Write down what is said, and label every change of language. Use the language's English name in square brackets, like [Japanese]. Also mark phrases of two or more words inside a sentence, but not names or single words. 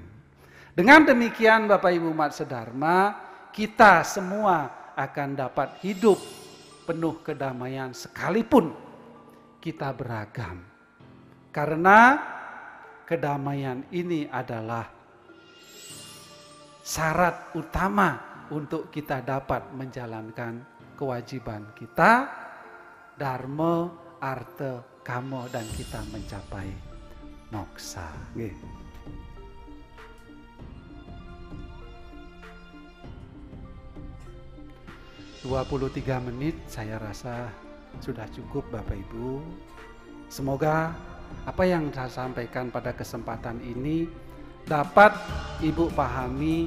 [Indonesian] Dengan demikian Bapak Ibu umat sedharma, kita semua akan dapat hidup penuh kedamaian sekalipun kita beragam. Karena kedamaian ini adalah syarat utama untuk kita dapat menjalankan kewajiban kita, dharma, artha, kama, dan kita mencapai moksa. 23 menit saya rasa sudah cukup Bapak Ibu. Semoga apa yang saya sampaikan pada kesempatan ini dapat Ibu pahami.